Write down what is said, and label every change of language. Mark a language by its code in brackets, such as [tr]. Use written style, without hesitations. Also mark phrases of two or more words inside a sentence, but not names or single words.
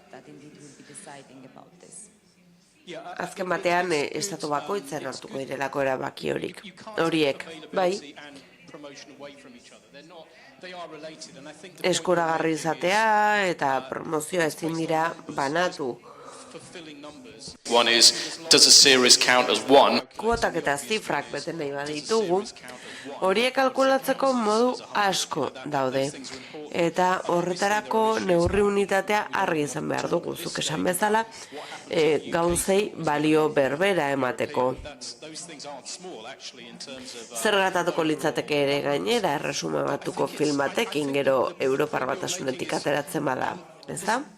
[eu] Azken batean estatu bakoitzen hartuko direlako erabaki horiek, bai. Eskuragarri izatea eta promozioa ezin dira banatu. [en] One is, does a series count as one? [eu] Kuotak eta zifrak bete nahi baditugu, horiek kalkulatzeko modu asko daude. Eta horretarako neurri unitatea argi izan behar dugu, zuk esan bezala, gauzei balio berbera emateko. Zer gertatuko litzateke ere gainera, erresume batuko film batekin gero Europar Batasunetik ateratzen bada, ez da?